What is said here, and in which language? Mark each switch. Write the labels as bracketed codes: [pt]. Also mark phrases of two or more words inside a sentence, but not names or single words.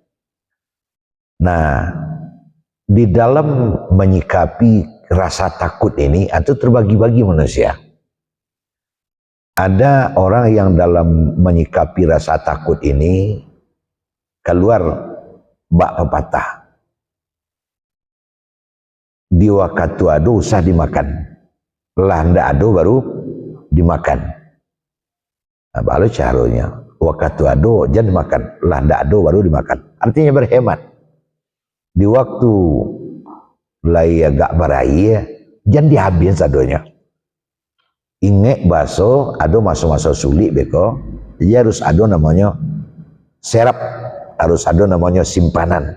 [id] Nah, di dalam menyikapi rasa takut ini, itu terbagi-bagi manusia. Ada orang yang dalam menyikapi rasa takut ini keluar bak pepatah. [min] Di waktu ado usah dimakan. Lah ndak ado baru dimakan. [id] Nah, baru caranya. [min] Waktu ado jangan dimakan. Lah ndak ado baru dimakan. [id] Artinya berhemat. [min] Di waktu laya gak beraya, jangan dihabis adonya. Ingat baso, ado masuk-masuk sulit beko. [id] Jadi harus ado namanya serap, harus ado namanya simpanan.